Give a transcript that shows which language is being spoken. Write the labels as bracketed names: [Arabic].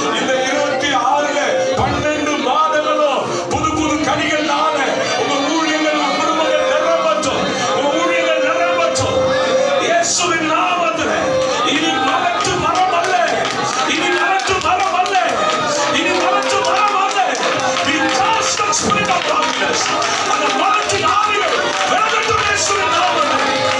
[Tamil] இந்த 26ல 12 மாதங்களும் புது புது கனிகள்னால உங்க ஊழியங்கள் குடும்பங்கள் நிரம்பட்டும். உங்க ஊழியங்கள் நிரம்பட்டும். இயேசுவின் நாமத்திலே இனி மரத்து மரம் அல்ல, இனி மரத்து மரம் அல்ல, இனி மரத்து மரம் அல்ல. [English] We cast the spirit of darkness. [Tamil] அந்த மரத்தின் ஆவிகள் விலகட்டும் இயேசுவின் நாமத்திலே.